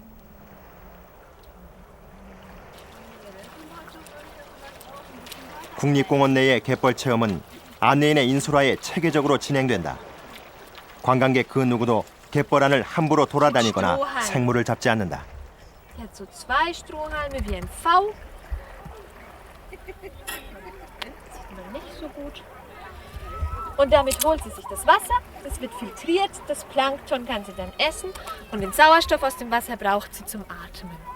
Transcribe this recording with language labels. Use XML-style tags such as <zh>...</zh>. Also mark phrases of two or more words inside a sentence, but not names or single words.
<ko>국립공원 내의 갯벌 체험은 안내인의 인솔하에 체계적으로 진행된다. 관광객 그 누구도 갯벌 안을 함부로 돌아다니거나 생물을 잡지 않는다.</ko> <de>Er hat so 2 Strohhalme wie ein V. Sieht man nicht so gut. Und damit holt sie sich das Wasser. Das wird filtriert. Das Plankton kann sie dann essen. Und den Sauerstoff aus dem Wasser braucht sie zum Atmen.</de>